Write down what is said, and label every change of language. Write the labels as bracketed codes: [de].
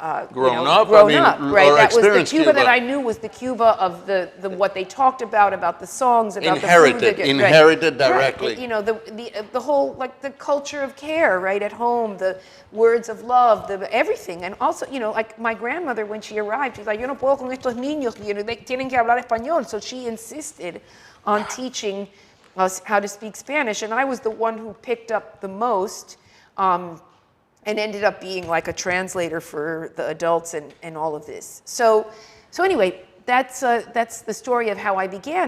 [en] Grown up, right? or That was the experienced Cuba that Cuba. I knew was the Cuba of the what they talked about the songs, about the food. Inherited directly. Right. You know, the whole, like, the culture of care, right, at home, the words of love, everything. And also, like my grandmother, when she arrived, she's like, [es] yo no puedo con estos niños, [en] they [es] tienen que hablar español. [en] So she insisted on teaching us how to speak Spanish. And I was the one who picked up the most, and ended up being like a translator for the adults and all of this. So anyway, that's the story of how I began.